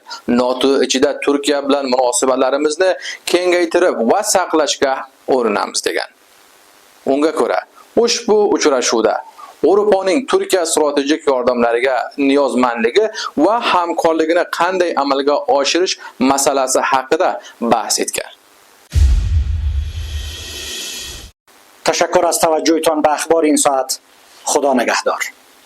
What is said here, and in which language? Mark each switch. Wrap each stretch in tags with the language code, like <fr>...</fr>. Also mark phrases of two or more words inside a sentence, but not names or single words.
<uz>NATO ichida Turkiya bilan munosabatlarimizni kengaytirib va saqlashga urinamiz degan. Unga ko'ra, ushbu uchrashuvda Yevropaning Turkiya strategik yordamlariga niyozmandligi va hamkorligini qanday amalga oshirish masalasi haqida bahs etgan.</uz> <fa>تشکر از توجهتان به اخبار این ساعت. خدا نگهدار.</fa>